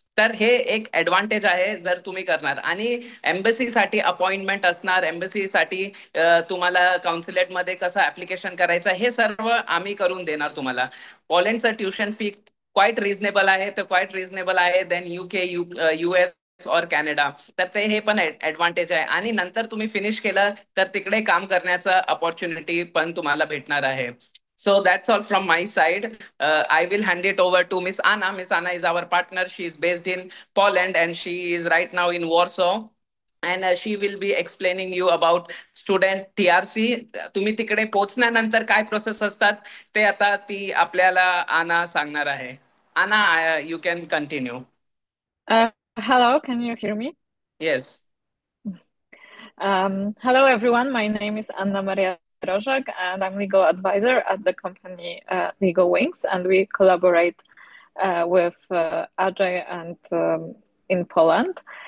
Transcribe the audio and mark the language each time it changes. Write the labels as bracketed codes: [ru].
[mr] तर हे एक ऍडव्हान्टेज आहे जर तुम्ही करणार. आणि एम्बसीसाठी अपॉइंटमेंट असणार, एम्बसीसाठी तुम्हाला कॉन्सुलेट मध्ये कसं ऍप्लिकेशन करायचं हे सर्व आम्ही करून देणार तुम्हाला. पोलंडचं ट्युशन फी क्वाईट रिझनेबल आहे, तर क्वाईट रिझनेबल आहे देन UK, US और कॅनडा. तर ते हे पण ऍडव्हान्टेज आहे. आणि नंतर तुम्ही फिनिश केलं तर तिकडे काम करण्याचा अपॉर्च्युनिटी पण तुम्हाला भेटणार आहे. [en] So that's all from my side. I will hand it over to Miss Anna. Miss Anna is our partner. She is based in Poland and she is right now in Warsaw. And she will be explaining you about student TRC. [mr] तुम्ही तिकडे पोहोचल्यानंतर काय process असतात ते आता ती आपल्याला आना सांगणार आहे. [en] Anna, you can continue. Hello, can you hear me? Yes. Hello, everyone. My name is Anna Maria Rożak, and I'm legal advisor at the company Legal Wings, and we collaborate with Ajay and in Poland.